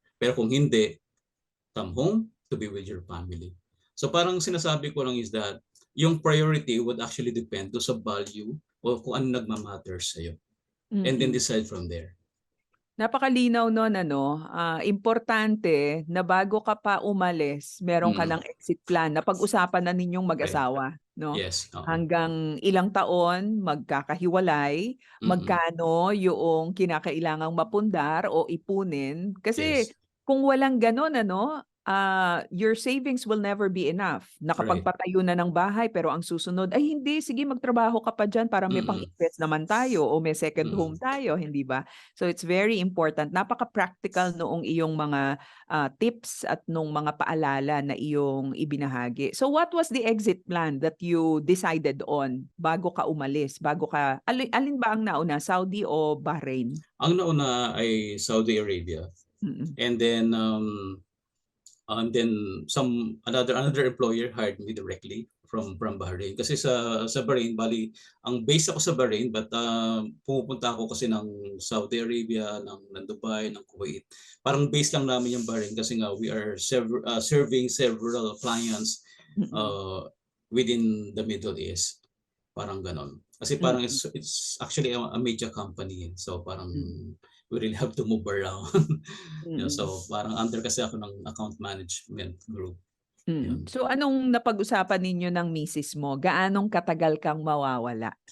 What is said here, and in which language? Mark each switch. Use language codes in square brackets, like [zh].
[tl] Pero kung hindi, [en] come home to be with your family. [tl] So parang sinasabi ko lang is that yung priority [en] would actually depend to [tl] sa value o kung ano nagmamatter sa'yo. [en] And then decide from there. [tl] Napakalinaw nun, importante na bago ka pa umalis, meron ka ng exit plan na pag-usapan na ninyong mag-asawa, no? [en] Yes. [tl] Hanggang ilang taon magkakahiwalay, magkano yung kinakailangang mapundar o ipunin. Kasi [en] Yes. [tl] kung walang ganon, [en] your savings will never be enough. [tl] Nakapagpatayo na ng bahay pero ang susunod, ay hindi, sige magtrabaho ka pa dyan para may pang-invest naman tayo o may second home tayo, hindi ba? [en] So it's very important. [tl] Napaka-practical noong iyong mga tips at nung mga paalala na iyong ibinahagi. [en] So what was the exit plan that you decided on [tl] bago ka umalis? Alin ba ang nauna, Saudi o Bahrain? Ang nauna ay Saudi Arabia. [en] And then another employer hired me directly from Bahrain. [tl] Kasi sa Bahrain, bali ang base ako sa Bahrain, but pumupunta ako kasi ng Saudi Arabia, ng Dubai, ng Kuwait. Parang base lang namin yung Bahrain kasi nga [en] we are serving several clients within the Middle East. [tl] Parang ganon. Kasi parang [en] it's actually a media company. So parang we really have to move around. [tl] So parang under kasi ako ng account management group. So anong napag-usapan ninyo ng misis mo? Gaanong katagal kang mawawala?